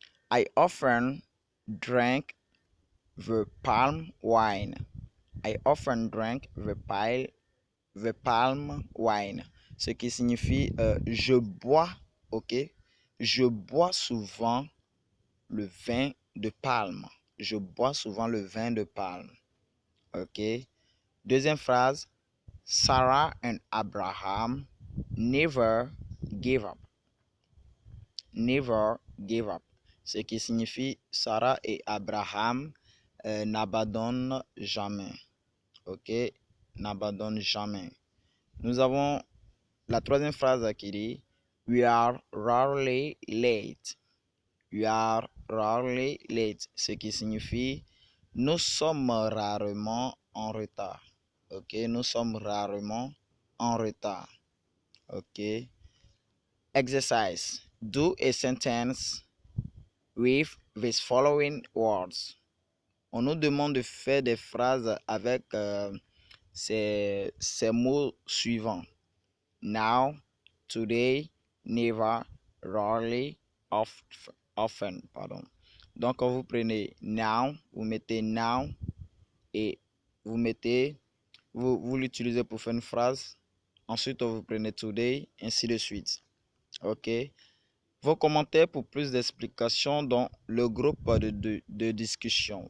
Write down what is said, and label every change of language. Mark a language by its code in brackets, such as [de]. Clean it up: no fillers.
[en] I often drank the palm wine. I often drank the palm wine. [fr] Ce qui signifie je bois, ok, je bois souvent le vin de palme. Je bois souvent le vin de palme. Ok. Deuxième phrase. [en] Sarah and Abraham never gave up. Never gave up. [fr] Ce qui signifie Sarah et Abraham n'abandonnent jamais. Ok? N'abandonnent jamais. Nous avons la troisième phrase qui dit [en] We are rarely late. We are rarely late. [fr] Ce qui signifie nous sommes rarement en retard. Ok? Nous sommes rarement en retard. [en] Ok? Exercise. Do a sentence with these following words. [fr] On nous demande de faire des phrases avec ces mots suivants. [en] Now, today, never, rarely, often. [fr] Pardon. Donc, quand vous prenez now, vous mettez now et vous mettez, vous l'utilisez pour faire une phrase. Ensuite, vous prenez today, ainsi de suite. OK? Vos commentaires pour plus d'explications dans le groupe de discussion.